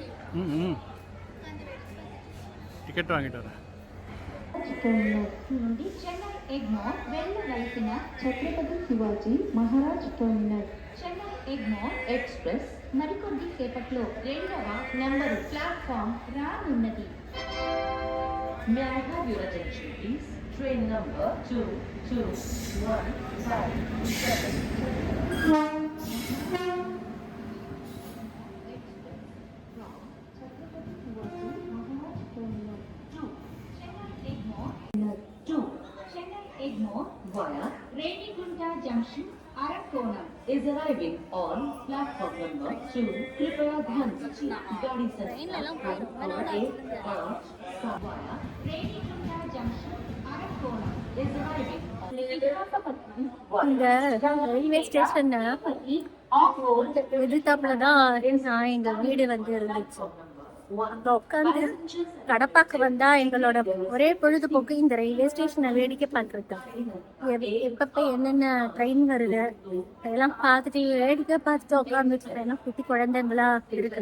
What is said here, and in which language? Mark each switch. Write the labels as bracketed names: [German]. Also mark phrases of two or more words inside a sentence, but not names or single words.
[Tamil] ம் டிக்கெட் வாங்கிட்டு வரேன். [Telugu] నుండి చెన్నై ఎగ్మోర్ వెళ్ళవలసిన ఛత్రపతి శివాజీ మహారాజ్ టెర్మినస్ చెన్నై ఎగ్మోర్ ఎక్స్ప్రెస్ మరికొద్ది సేపట్లో 2వ నంబరు ప్లాట్ఫామ్ రానున్నది. [English] May I have your attention please? Train number 221577 Egmore via Renigunta Junction, Arakonam is arriving on platform number 2. [Hindi] कृपया ध्यान दीजिए गाड़ी संख्या [English] via Renigunta Junction, Arakonam is arriving [Tamil] இந்த ரயில்வே ஸ்டேஷன் எதிர்த்தாப்புல தான் எங்க வீடு வந்து இருந்துச்சு. அங்க உட்காந்து கடப்பாக்கு வந்தா எங்களோட ஒரே பொழுதுபோக்கு இந்த ரயில்வே ஸ்டேஷனை வேடிக்கை பார்த்துருக்கேன். எப்பப்ப என்னென்ன ட்ரெயின் வருது அதெல்லாம் பார்த்துட்டு வேடிக்கை பார்த்துட்டு உட்காந்துட்டு ஏன்னா குட்டி குழந்தைங்களா இருக்கு.